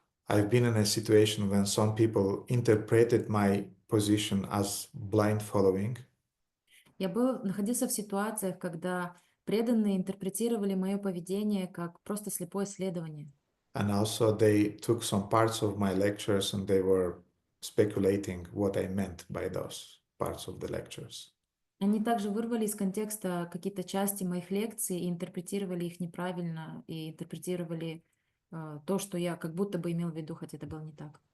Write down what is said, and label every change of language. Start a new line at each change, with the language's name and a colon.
English: I've been in a situation when some people interpreted my position as blind following,
Russian: Я находился в ситуациях, когда преданные интерпретировали мое поведение как просто слепое следование.
English: and also they took some parts of my lectures and they were speculating what I meant by those parts of the lectures.
Russian: Они также вырвали из контекста какие-то части моих лекций и интерпретировали их неправильно, и интерпретировали то, что я как будто бы имел в виду, хотя это было не так.